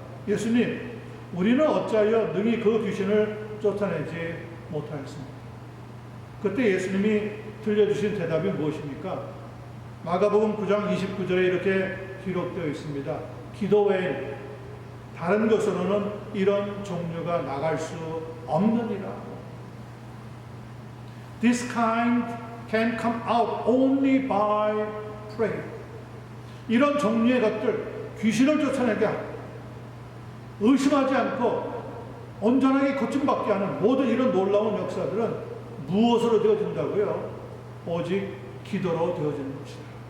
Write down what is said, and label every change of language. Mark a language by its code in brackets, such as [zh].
[ko] 예수님, 우리는 어찌하여 능히 그 귀신을 쫓아내지 못하였습니까? 그때 예수님이 들려주신 대답이 무엇입니까? 마가복음 9장 29절에 이렇게 기록되어 있습니다. 기도 외에 다른 것으로는 이런 종류가 나갈 수 없느니라. [en] This kind can come out only by prayer. [ko] 이런 종류의 것들, 귀신을 쫓아내게 하고 의심하지 않고 온전하게 고침받게 하는 모든 이런 놀라운 역사들은 무엇으로 되어진다고요? 오직 기도로 되어지는 것이다.